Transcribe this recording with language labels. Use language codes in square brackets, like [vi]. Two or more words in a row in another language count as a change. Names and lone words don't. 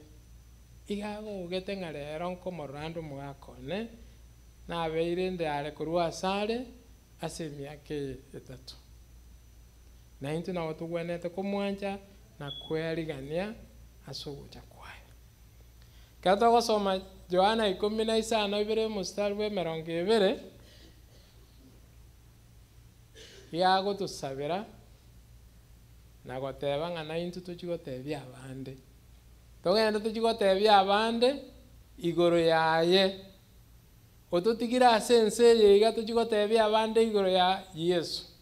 [guz] igago ogete ng'a rero nkomorora omogaka one nabeire ndare korwa asare ase emiaka 3 na into nabo togwenete komwancha na kwerigania ase ogocha kwaye kero togosoma Johana 15 [sw] mstari wa 20 [guz] yagotusabera na goteba ng'a na into tochigotebia abande togenda tochigotebia abande igoro yaye ototigira ase ense eye iga tochigotebia abande igoro ya Yesu